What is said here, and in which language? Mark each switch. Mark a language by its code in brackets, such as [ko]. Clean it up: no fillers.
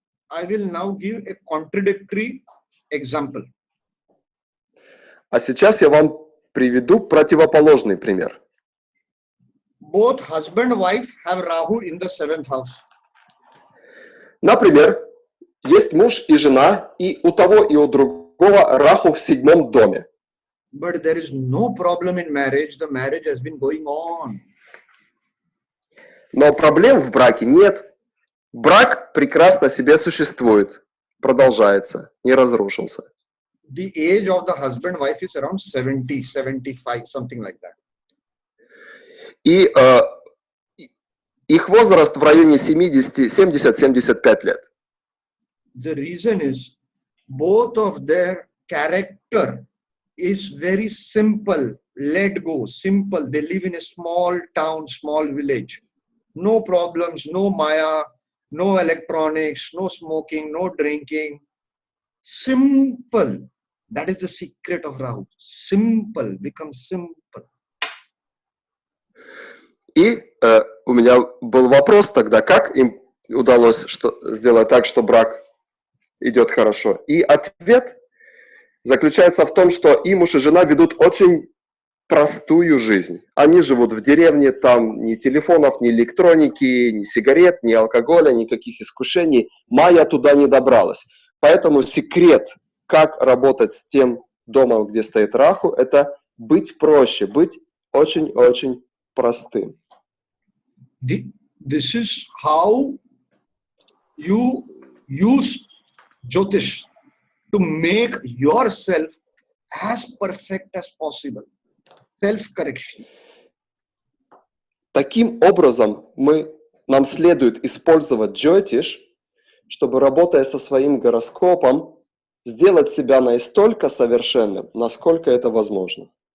[en] I will now give a contradictory example. [ru] А сейчас я вам приведу противоположный пример. [en] Both husband and wife have Rahu in the 7th house. [ru] Например, есть муж и жена, и у того и у другого Раху в 7-м доме. [en] But there is no problem in marriage. The marriage has been going on. [ru] Но проблем в браке нет. Брак прекрасно себе существует, продолжается, не разрушился. [en] The age of the husband wife is around 70, 75, something like that. [ru] И их возраст в районе 70-75 лет. [en] The reason is both of their character is very simple, let go, simple. They live in a small town, small village. No problems, no Maya, no electronics, no smoking, no drinking. Simple. That is the secret of Rahu. Simple, become simple. [ru] И у меня был вопрос тогда, как им удалось сделать так, что брак идет хорошо. И ответ заключается в том, что и муж и жена ведут очень простую жизнь. Они живут в деревне, там ни телефонов, ни электроники, ни сигарет, ни алкоголя, никаких искушений. Майя туда не добралась. Поэтому секрет, как работать с тем домом, где стоит Раху, это быть проще, быть очень-очень простым. [en] This is how you use Jyotish to make yourself as perfect as possible. Self-correction. [ru] Таким образом, нам следует использовать Jyotish, чтобы, работая со своим гороскопом, сделать себя настолько совершенным, насколько это возможно.